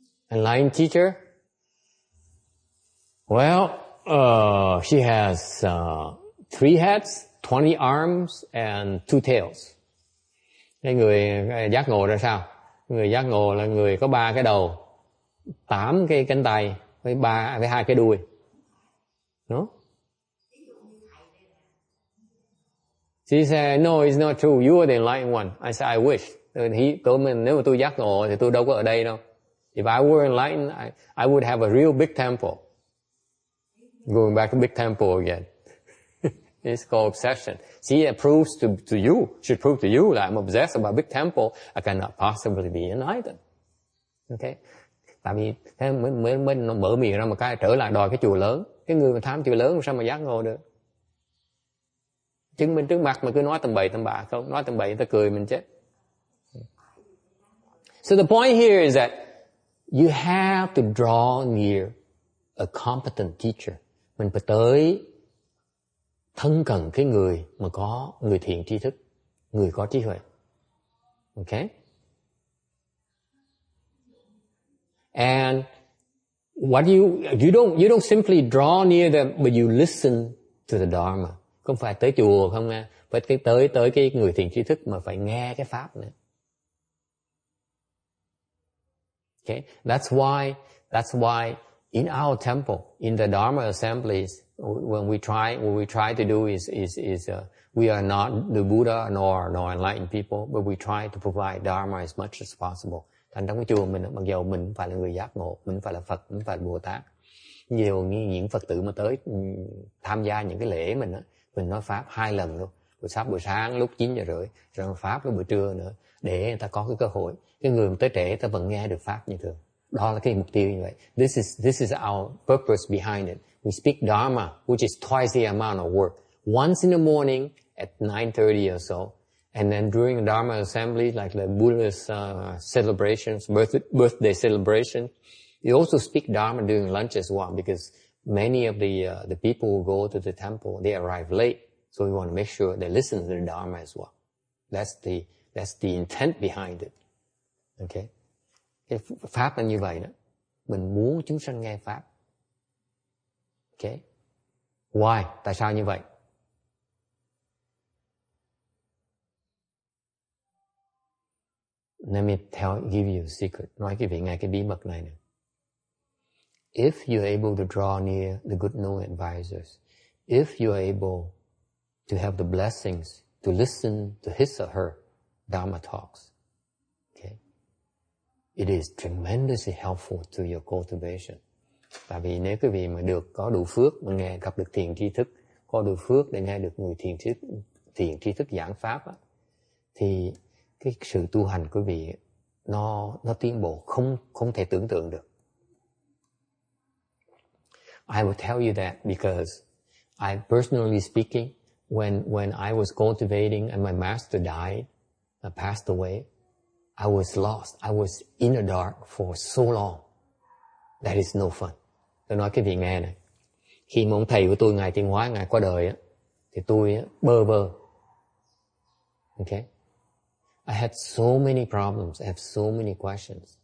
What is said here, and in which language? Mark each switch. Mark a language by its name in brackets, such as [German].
[English] Enlightened teacher? Well, she has 3 heads, 20 arms, and 2 tails. [Vietnamese] Cái người giác ngộ ra sao? Người giác ngộ là người có 3 cái đầu, 8 cái cánh tay, với 2 cái đuôi. [English] No? She said, no, it's not true. You are the enlightened one. I said, I wish. [Vietnamese] Nếu mà tôi giác ngộ thì tôi đâu có ở đây đâu. [English] If I were enlightened, I would have a real big temple. Going back to big temple again. It's called obsession. See, it proves to you, should prove to you that I'm obsessed about big temple. I cannot possibly be enlightened. Okay? [Vietnamese] Tại vì mới mở miệng ra một cái trở lại đòi cái chùa lớn. Cái người mà tham chùa lớn sao mà giác ngộ được? Chứng minh trước mặt mà cứ nói tầm bậy tầm bạ không? Nói tầm bậy người ta cười mình chết. [English] So the point here is that you have to draw near a competent teacher. [Vietnamese] Mình phải tới thân cận cái người mà có người thiện tri thức, người có trí huệ. [English] Okay? And what you don't simply draw near them, but you listen to the Dharma. [Vietnamese] Không phải tới chùa không nghe, phải tới cái người thiện tri thức mà phải nghe cái pháp nữa. [English] Okay? That's why in our temple, in the Dharma assemblies, when we try to do is we are not the Buddha nor enlightened people, but we try to provide Dharma as much as possible. [Vietnamese] Thành trong cái chùa mình, mặc dù mình không phải là người giác ngộ, mình không phải là Phật, mình không phải là Bồ Tát. Nhiều những Phật tử mà tới tham gia những cái lễ mình nói pháp 2 lần luôn. Buổi sáng lúc 9:30, rồi pháp lúc buổi trưa nữa, để người ta có cái cơ hội. Cái người mà tới trễ, người ta vẫn nghe được pháp như thường. Đó là cái mục tiêu như vậy. [English] This is our purpose behind it. We speak Dharma, which is twice the amount of work. Once in the morning at 9:30 or so, and then during the Dharma assembly, like the Buddha's celebrations, birthday celebration, you also speak Dharma during lunch as well, because many of the people who go to the temple, they arrive late, so we want to make sure they listen to the Dharma as well. That's the intent behind it. [Vietnamese] Okay? Cái pháp là như vậy đó. Mình muốn chúng sanh nghe pháp. [English] Okay? Why? [Vietnamese] Tại sao như vậy? [English] Let me give you a secret. [Vietnamese] Nói quý vị nghe cái bí mật này nè. [English] If you're able to draw near the good knowing advisors, if you're able to have the blessings to listen to his or her Dharma talks, okay, it is tremendously helpful to your cultivation. [Vietnamese] Tại vì nếu quý vị mà có đủ phước mà gặp được thiền tri thức, có đủ phước để nghe được người thiền tri thức giảng pháp á, thì cái sự tu hành của quý vị nó tiến bộ không thể tưởng tượng được. [English] I will tell you that because personally speaking, when I was cultivating and my master died, passed away, I was lost. I was in the dark for so long. That is no fun. [Vietnamese] Tôi nói cái vị nghe này. Khi mà ông thầy của tôi, Ngài Tiến Hóa, Ngài qua đời á, thì tôi bơ vơ. [English] Okay? I had so many problems. I have so many questions.